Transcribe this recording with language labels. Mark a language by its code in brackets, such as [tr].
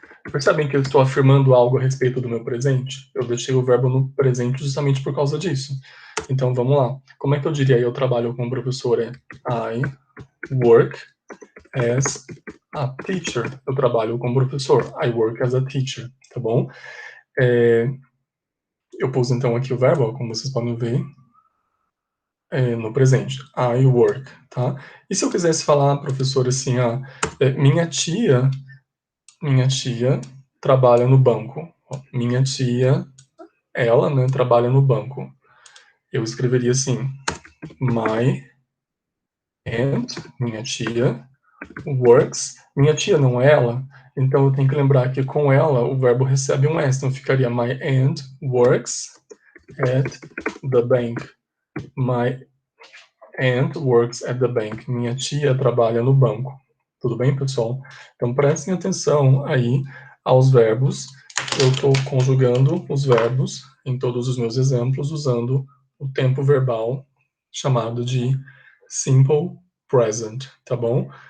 [pt] Percebem que eu estou afirmando algo a respeito do meu presente? Eu deixei o verbo no presente justamente por causa disso. Então, vamos lá. Como é que eu diria eu trabalho como professor? [en] I work as a teacher. [pt] Eu trabalho como professor. [en] I work as a teacher, tá bom? [pt] Eu pus então aqui o verbo, ó, como vocês podem ver, no presente. [en] I work, [pt] tá? E se eu quisesse falar, professor, assim, minha tia trabalha no banco. Minha tia, ela, né, trabalha no banco. Eu escreveria assim, [en] my aunt, [pt] minha tia, works. Minha tia não é ela, então eu tenho que lembrar que com ela o verbo recebe um S, então ficaria [en] my aunt works at the bank. My aunt works at the bank. [pt] Minha tia trabalha no banco. Tudo bem, pessoal? Então prestem atenção aí aos verbos. Eu estou conjugando os verbos em todos os meus exemplos usando o tempo verbal chamado de simple present, tá bom?